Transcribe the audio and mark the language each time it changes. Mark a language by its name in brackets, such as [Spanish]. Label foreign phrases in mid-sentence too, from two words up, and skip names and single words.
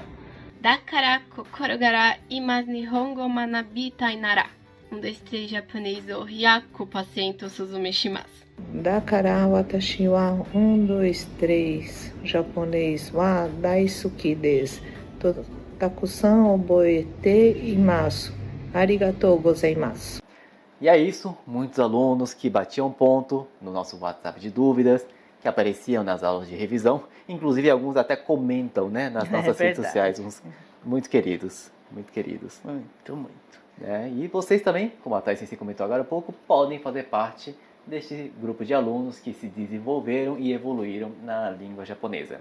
[Japanese] だから心から今日本語を学びたいなら、1、2、3 japonês を100% おすすめします。だから私は1、2、3 japonês は大好きです。とたくさん覚えています。ありがとうございます。 [Portuguese] E é isso, muitos alunos que batiam ponto no nosso WhatsApp de dúvidas, que apareciam nas aulas de revisão, inclusive alguns até comentam, né, nas nossas redes sociais, uns muito queridos, muito queridos. Muito. E vocês também, como a Thais comentou agora há pouco, podem fazer parte deste grupo de alunos que se desenvolveram e evoluíram na língua japonesa.